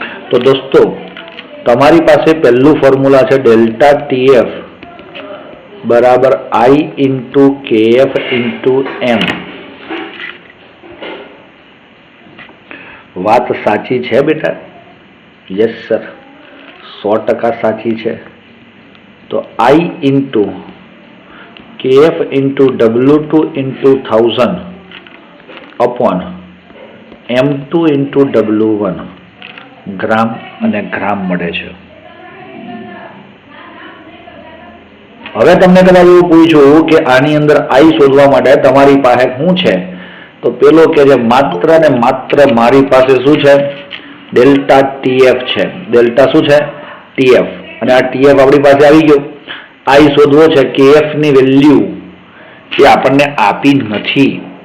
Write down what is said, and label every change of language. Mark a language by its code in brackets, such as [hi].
[gu] તો દોસ્તો તમારી પાસે પહેલું ફોર્મ્યુલા છે ડેલ્ટા TF [hi] बराबर I into KF into M। बात साची है बेटा? [en] yes sir, [hi] 100% साची है। तो I into KF into W2 into 1000 upon M2 into W1 ग्राम [gu] અને ગ્રામ મળે છે। હવે તમને કદાચ એવું પૂછ્યું કે આની અંદર I શોધવા માટે તમારી પાસે શું છે, તો પેલો કે જે માત્ર ને માત્ર મારી પાસે શું છે? ડેલ્ટા TF છે। ડેલ્ટા શું છે? TF। અને આ TF આપણી પાસે આવી ગયો। I શોધવો છે, KF ની વેલ્યુ એ આપણને આપી નથી।